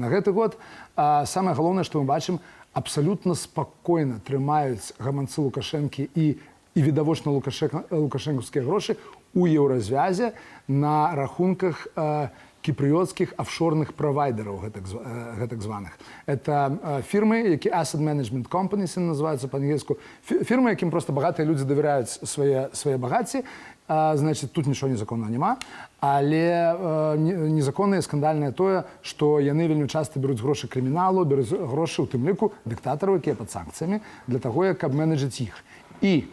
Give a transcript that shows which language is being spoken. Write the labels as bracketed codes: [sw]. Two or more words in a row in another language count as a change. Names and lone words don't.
[be] На гэты год самае галоўнае, што мы бачым, абсалютна спакойна трымаюць гаманцы Лукашэнкі і відавочна лукашэнкаўскія грошы у еўразвязе на рахунках кіпрыёцкіх офшорных правайдераў, гэтак званых. Это фірмы, які [en] asset management companies [be] называюцца па-ангельску. Фірмы, якім просто багатыя людзі давяраюць свае багацці. Значит, тут [uk] нічого незаконного нема, [be] але незаконна і скандальнае тое, што яны вельмі часта бяруць грошы крыміналу, бяруць грошы ў тым ліку дыктатараў, якія пад санкцыямі, для таго, каб менеджыць іх.